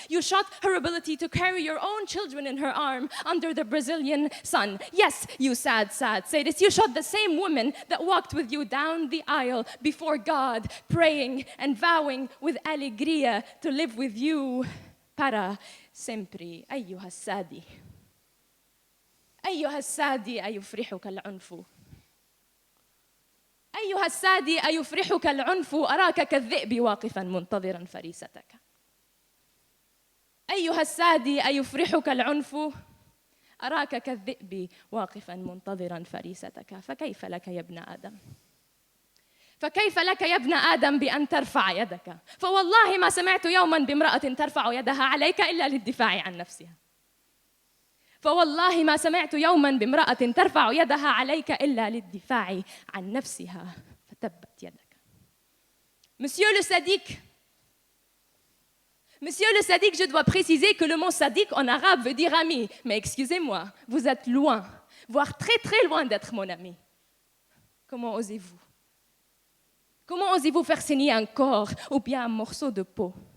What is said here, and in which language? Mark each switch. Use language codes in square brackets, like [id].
[en] You shot her ability to carry your own children in her arm under the Brazilian sun. Yes, you sad sadist. You shot the same woman that walked with you down the aisle before God, praying and vowing with alegria to live with you [pt] para sempre. [ar] أيها السادي أيها السادي أيفرحك العنف أيها السادي أيفرحك العنف أراك كالذئب واقفا منتظرا فريستك أيها السادي أيفرحك العنف أراك كالذئب واقفا منتظرا فريستك فكيف لك يا ابن آدم فكيف لك يا ابن آدم بأن ترفع يدك؟ فوالله ما سمعت يوما بامرأة ترفع يدها عليك إلا للدفاع عن نفسها. فوالله ما سمعت يوما بامرأة ترفع يدها عليك إلا للدفاع عن نفسها فتبت يدك. [fr] Monsieur le sadique, je dois préciser que le mot sadique en arabe veut dire ami. Mais excusez-moi, vous êtes loin, voire très très loin d'être mon ami. Comment osez-vous? Comment osez-vous faire saigner un corps ou bien un morceau de peau?